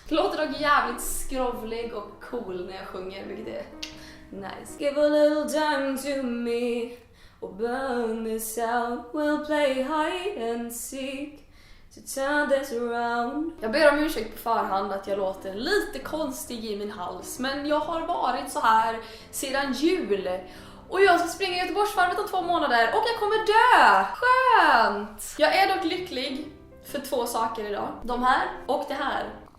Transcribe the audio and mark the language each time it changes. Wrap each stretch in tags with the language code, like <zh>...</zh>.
<sv>Låter dock jävligt skrovlig och cool när jag sjunger, vilket är nice.</sv> <en>Give a little time to me or burn this out. We'll play hide and seek to turn this around.</en> <sv>Jag ber om ursäkt på förhand att jag låter lite konstig i min hals, men jag har varit så här sedan jul. Och jag ska springa Göteborgsvarvet om 2 månader och jag kommer dö! Skönt! Jag är dock lycklig för 2 saker idag. De här och det här.</sv>